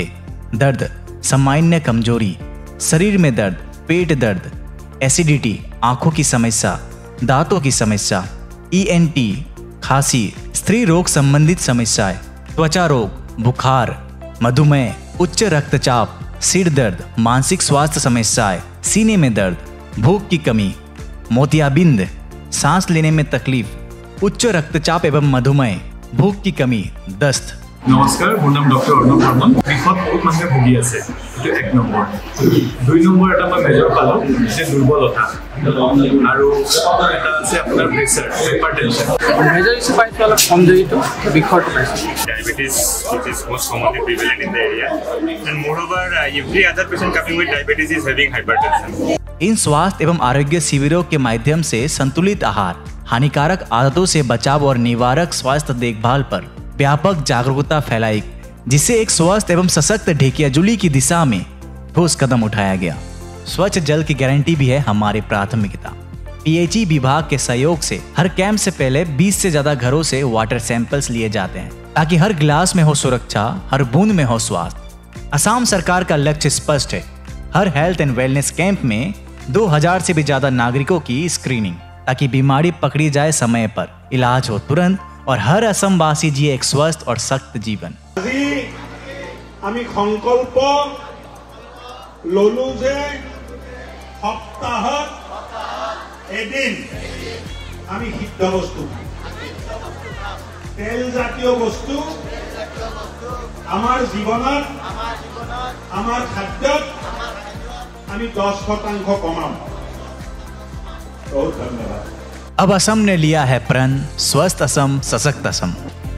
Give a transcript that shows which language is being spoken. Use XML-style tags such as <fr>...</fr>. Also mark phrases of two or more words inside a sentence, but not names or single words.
<hi>दर्द, सामान्य कमजोरी, शरीर में दर्द, पेट दर्द, एसिडिटी, आंखों की समस्या, दांतों की समस्या, ENT, खांसी, स्त्री रोग संबंधित समस्याएं, त्वचा रोग, बुखार, मधुमेह, उच्च रक्तचाप, सिर दर्द, मानसिक स्वास्थ्य समस्याएं, सीने में दर्द, भूख की कमी, मोतियाबिंद, सांस लेने में तकलीफ, उच्च रक्तचाप एवं मधुमेह, भूख की कमी, दस्त। नमस्कार,</hi> <as>মোৰ নাম ডক্টৰ অৰ্ণৱ বৰ্মন। বিষত বহুত মানুহে ভুগি আছে, এইটো 1 নম্বৰ। 2 নম্বৰ এটা মই মেজৰ পালো যে দুৰ্বলতা, আৰু এটা আছে আপোনাৰ প্ৰেছাৰ, হাইপাৰটেনশ্যন।</as> <en>major issue</en> <as>পাইছো অলপ কমজৰিটো বিষত পাইছো।</as> <en>Diabetes, which is most commonly prevalent in the area, and moreover, every other patient coming with diabetes is having hypertension.</en> <hi>इन स्वास्थ्य एवं आरोग्य शिविरों के माध्यम से संतुलित आहार, हानिकारक आदतों से बचाव और निवारक स्वास्थ्य देखभाल पर व्यापक जागरूकता फैलाई, जिससे एक स्वस्थ एवं सशक्त ढेकियाजुली की दिशा में ठोस कदम उठाया गया। स्वच्छ जल की गारंटी भी है हमारी प्राथमिकता। PHE विभाग के सहयोग से हर कैंप से पहले 20 से ज्यादा घरों से</hi> <en>water samples</en> <hi>लिए जाते हैं, ताकि हर गिलास में हो सुरक्षा, हर बूंद में हो स्वास्थ्य। असम सरकार का लक्ष्य स्पष्ट है, हर</hi> <en>health and wellness camp</en> <hi>में 2000 से भी ज्यादा नागरिकों की स्क्रीनिंग, ताकि बीमारी पकड़ी जाए समय पर, इलाज हो तुरंत और हर असमवासी जिए एक स्वस्थ और सख्त जीवन।</hi> <as>আমি সংকল্প ললো যে সপ্তাহত এদিন আমি সিদ্ধ বস্তু, তেল জাতীয় বস্তু আমাৰ জীৱনত, আমাৰ খাদ্যত আমি 10% কমাম।</as> <hi>बहुत धन्यवाद। अब असम ने लिया है प्रण, स्वस्थ असम, सशक्त असम।</hi>